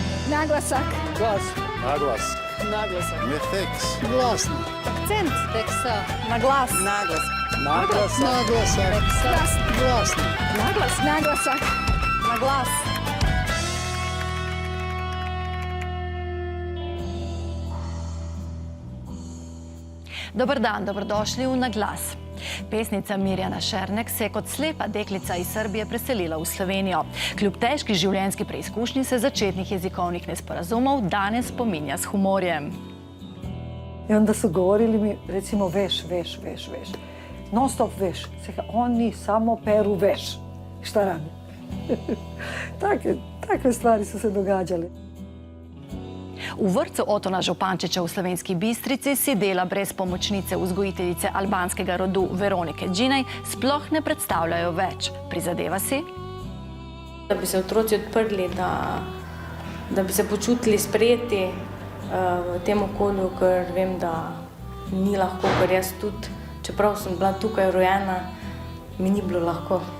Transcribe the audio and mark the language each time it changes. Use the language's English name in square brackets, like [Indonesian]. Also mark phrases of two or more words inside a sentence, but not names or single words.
[Slovenian] Naglasak. Glas. Naglas. Naglasak. Methiks. Glasno. Akcent. Teksa. Naglas. Naglas. Naglasak. Naglasak. Glas. Glasno. Naglas. Naglasak. Naglas. Dober dan, dobrodošli v Naglas. Pesnica Mirjana Šernek se je kot slepa deklica iz Srbije preselila v Slovenijo. Kljub težki življenjski preizkušnji se začetnih jezikovnih nesporazumov danes spominja s humorjem. [Serbian] I onda su govorili mi, recimo, veš. Non stop veš. Oni samo peru veš. Šta radi? Takve stvari su se događale. [Slovenian] V vrtcu Otona Župančiča v Slovenski Bistrici si dela brez pomočnice vzgojiteljice albanskega rodu Veronike Džinej sploh ne predstavljajo več. Prizadeva si? Da bi se otroci odprli, da bi se počutili sprejeti v tem okolju, ker vem, da ni lahko, ker jaz tudi, čeprav sem bila tukaj rojena, mi ni bilo lahko.